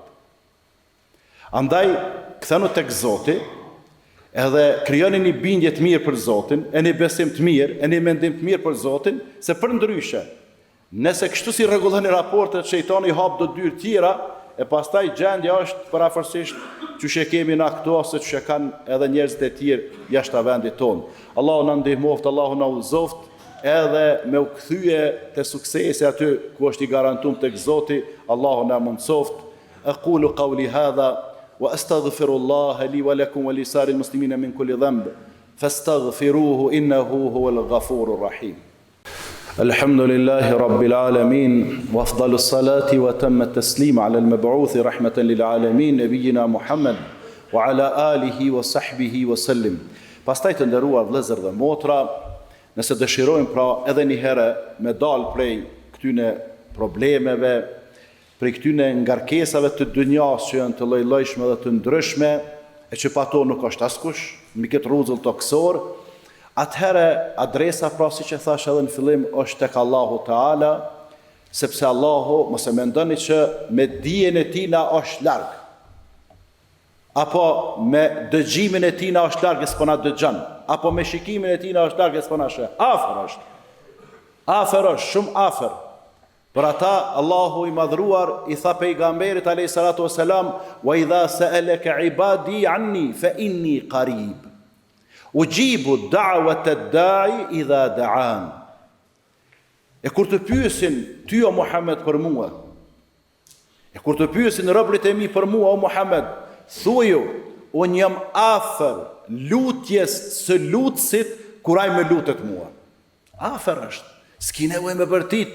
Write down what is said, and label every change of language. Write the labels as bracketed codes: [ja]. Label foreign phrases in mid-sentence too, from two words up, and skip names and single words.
[sq] Andaj, kthenu tek Zoti, edhe krijoni një bindje të mirë për Zotin, e një besim të mirë, e një mendim të mirë për Zotin, se për ndryshe, nëse kështu si rregulloni raportet, shejtani hap do dyrë tjera, e pastaj gjendja është parafërsisht që she kemi na këto, ose që kanë edhe njerëzit e tjerë jashtë vendit tonë. Allahu na ndihmoft, Allahu na udhëzoft, edhe me u kthye te suksesi aty ku është i garantuar tek Zoti, Allahu na mundsoft. [ar] أقول قولي هذا وأستغفر الله لي ولكم ولسائر المسلمين من كل ذنب فاستغفروه إنه هو الغفور الرحيم. الحمد لله رب العالمين وأفضل الصلاة وتم التسليم على المبعوث رحمة للعالمين نبينا محمد وعلى آله وصحبه وسلم. [sq] Pastaj të nderuar vëllezër dhe motra, nëse dëshirojmë pra edhe një herë me dalë prej këtyne problemeve, prej këtyne ngarkesave të dunjas që janë të lloj-llojshme dhe të ndryshme, e që pa to nuk është askush, mbi këtë rrezull toksor, atëherë adresa pra si që thash edhe në fillim është tek Allahu Teala, sepse Allahu mos e mendoni që me dijen e tij na është larg, apo me dëgjimin e tij na është larg e s'po na dëgjon, apo me shikimin e tij na është larg e s'po na sheh. Afër është, shumë afër. Për ata Allahu i madhruar i tha pejgamberit [ar] عليه الصلاة والسلام, وإذا سألك عبادي عني فإني قريب. أجيب دعوة الداع إذا دعان. [sq] E kur të pyesin ty o Muhammed për mua, e kur të pyesin robërit e mi për mua o Muhammed, thuaju, unë jam afër lutjes së lutësit kur ai më lutet mua. Afër është. S'ki nevojë me bërtit.